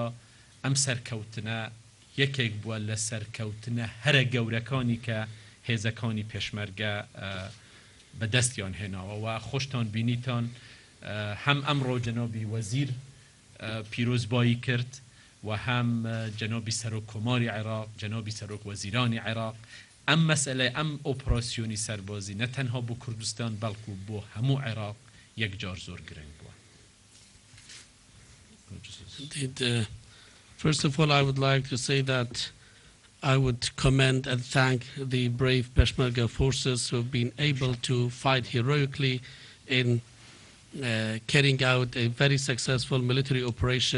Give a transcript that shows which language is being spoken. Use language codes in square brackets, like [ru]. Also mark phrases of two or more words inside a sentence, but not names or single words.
[ckb] ئەم سەرکەوتنە یەکێک بووە لە سەرکەوتنە هەرە گەورەکانی کە هێزەکانی پێشمەرگە بەدەستیان هێناوە و خۆشتان بینیتان هەم ئەمڕۆ جەنابی وەزیر پیرۆزبایی کرد و هەم جەنابی سەرۆک کۆماری عێراق جەنابی سەرۆک وەزیرانی عێراق ئەم مەسئلەی ئەم ئۆپراسیۆنی سەربازی نەتەنها بۆ کوردستان بەڵکو بۆ هەموو عێراق یەکجار زۆر گرنگ بووە. [en] First of all, I would like to say that I would commend and thank the brave Peshmerga forces who have been able to fight heroically in carrying out a very successful military operation.